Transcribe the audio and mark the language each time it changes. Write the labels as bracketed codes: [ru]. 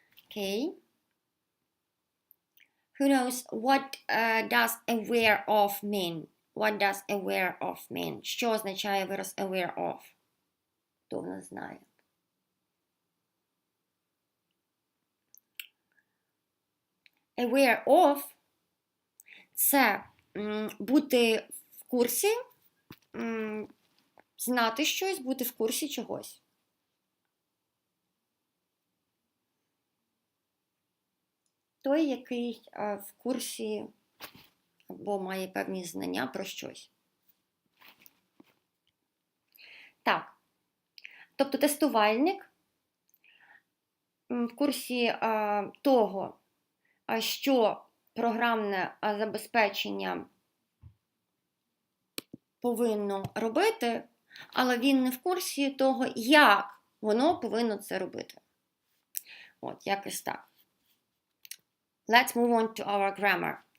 [en] Okay. Who knows what does aware of mean? What does aware of mean? [uk] Що означає вираз [en] aware of? [uk] Хто в нас знає? [en] Aware of [uk] – це бути в курсі, знати щось, бути в курсі чогось. Той, який в курсі або має певні знання про щось. Так. Тобто тестувальник в курсі того, що програмне забезпечення повинно робити, але він не в курсі того, як воно повинно це робити. От, якось так. [en] Let's move on to our grammar.